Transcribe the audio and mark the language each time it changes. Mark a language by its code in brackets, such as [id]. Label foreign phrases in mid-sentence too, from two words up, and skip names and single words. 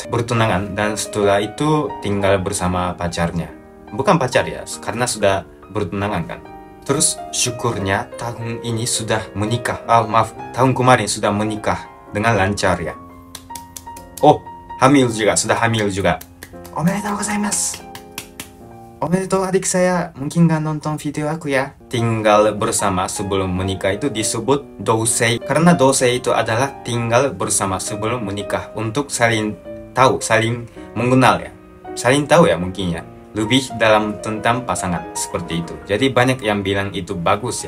[id] Bertunangan dan setelah itu tinggal bersama pacarnya. Bukan pacar ya, karena sudah bertunangan kan. Terus syukurnya tahun ini sudah menikah. Tahun kemarin sudah menikah dengan lancar ya. Sudah hamil juga. [ja] おめでとうございます. [id] Omedetou adik saya, mungkin nggak nonton video aku ya. Tinggal bersama sebelum menikah itu disebut dousei. Karena dousei itu adalah tinggal bersama sebelum menikah. Untuk saling tahu, saling mengenal ya. Saling tahu ya mungkin ya. Lebih dalam tentang pasangan, seperti itu. Jadi banyak yang bilang itu bagus ya.